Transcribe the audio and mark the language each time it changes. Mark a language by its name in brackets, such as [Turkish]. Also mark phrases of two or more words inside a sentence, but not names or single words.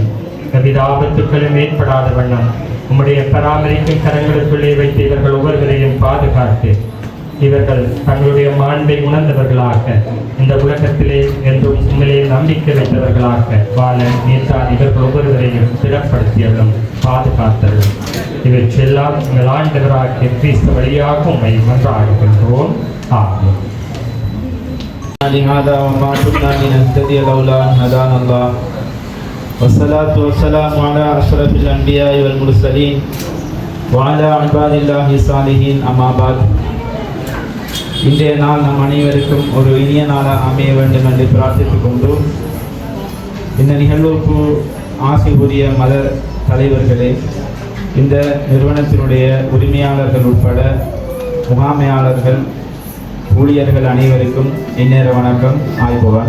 [Tamil] எவ்வித ஆபத்துக்களும் ஏற்படாத வண்ணம் உம்முடைய பராமரிக்கும் கரங்களுக்குள்ளே வைத்து இவர்கள் ஒவ்வொருவரையும் பாதுகாத்து இவர்கள் தங்களுடைய மாண்பை உணர்ந்தவர்களாக இந்த உலகத்திலே என்றும் உண்மையிலே நம்பிக்கை வைத்தவர்களாக வாழ நீர்தான் இவர்கள் ஒவ்வொருவரையும் திடப்படுத்தியவர்களும் பாதுகாத்தவர்களும் இவற்றெல்லாம் எங்கள் ஆண்டவராகிய கிறிஸ்து வழியாக உண்மை மன்றாடுகின்றோம். ஆமென். [Arabic] لهذا وما كنا لنهتدي لولا أن هدانا الله والصلاة والسلام على أشرف الأنبياء والمرسلين وعلى عباد الله الصالحين أما بعد. [Tamil] இன்றைய நாள் நம் அனைவருக்கும் ஒரு இனிய நாளாக அமைய வேண்டும் என்று பிரார்த்தித்துக் கொண்டு இந்த நிகழ்வுக்கு ஆசை புரிய மத தலைவர்களே, இந்த நிறுவனத்தினுடைய உரிமையாளர்கள் உட்பட முகாமையாளர்கள், ஊழியர்கள் அனைவருக்கும் இந்நேர வணக்கம், ஆய்வுவான்.